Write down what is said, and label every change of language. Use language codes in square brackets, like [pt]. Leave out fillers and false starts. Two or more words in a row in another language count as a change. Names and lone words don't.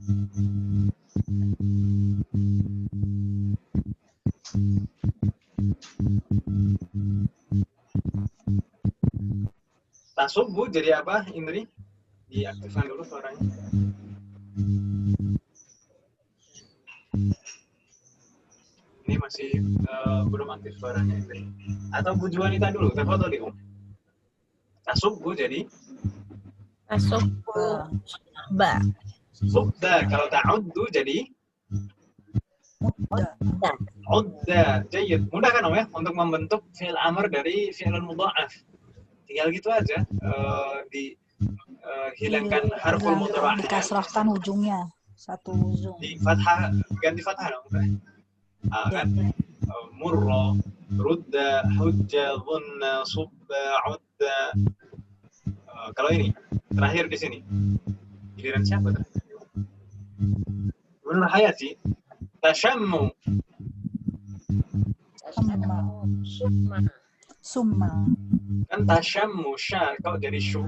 [id] Tasubbu jadi apa, Indri? Diaktifkan dulu suaranya. Ini masih belum aktif suaranya, Indri. Atau Bu Juanita dulu, tafadhali, Om. Tasubbu jadi Tasubbu. Ba. subda. Kalau ta'uddu jadi udda. Jayyid. Mudah kan, Om ya, untuk membentuk [ar] fi'il amr [id] dari [ar] fi'il mudha'af. [id] Tinggal gitu aja, hilangkan [ar] harful mudha'af. [id] Dikasrahkan ujungnya satu ujung. Di fathah, ganti fathah dong. Kan? [ar] Murra, rudda, hujja, dhunna, subba, udda. [id] Kalau ini terakhir di sini, giliran siapa terakhir? Menurut Hayati, tashammu. Summa. Kan tashammu sya, kalau jadi syu.